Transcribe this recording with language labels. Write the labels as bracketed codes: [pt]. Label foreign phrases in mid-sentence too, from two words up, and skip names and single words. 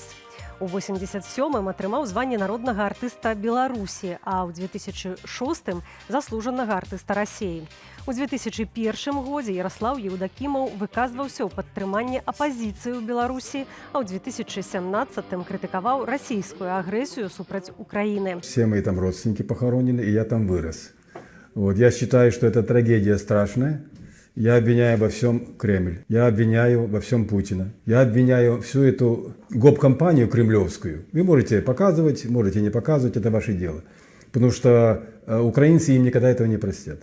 [be] У 87-м атрымаў званне народнага артыста Беларусі, а ў 2006-м заслужанага артыста Расіі. У 2001 годзе Яраслаў Еўдакімаў выказваўся ў падтрыманні апазіцыі ў Беларусі, а ў 2017-м крытыкаваў расійскую агрэсію супраць Украіны. [ru] Все мои там родственники похоронены, и я там вырос. Вот, я считаю, что это трагедия страшная. Я обвиняю во всем Кремль, я обвиняю во всем Путина, я обвиняю всю эту гоп-компанию кремлевскую. Вы можете показывать, можете не показывать, это ваше дело. Потому что украинцы им никогда этого не простят.